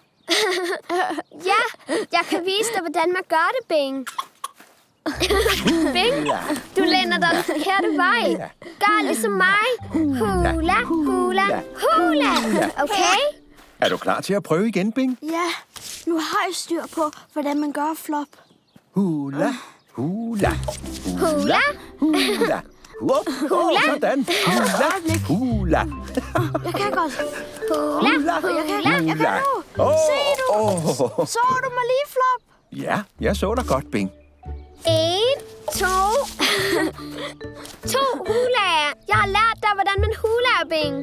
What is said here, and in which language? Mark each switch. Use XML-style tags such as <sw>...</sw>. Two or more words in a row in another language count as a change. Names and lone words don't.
<da>Ja, jeg kan vise dig, hvordan man gør det, Bing. Bing, du læner dig den forkerte vej. Gør ligesom mig. Hula, hula, hula. Okay? Er du klar til at prøve igen, Bing? Ja, nu har jeg styr på, hvordan man gør Flop. Hula, hula, Hula. hula. Hula. Sådan. Hula, hula. Jeg kan godt. Hula, Jeg kan nu. Se du. Så du mig lige, Flop. Ja, jeg så dig godt, Bing. 1, 2. 2 hulaer. Jeg har lært dig, hvordan man hulaer, Bing.</da>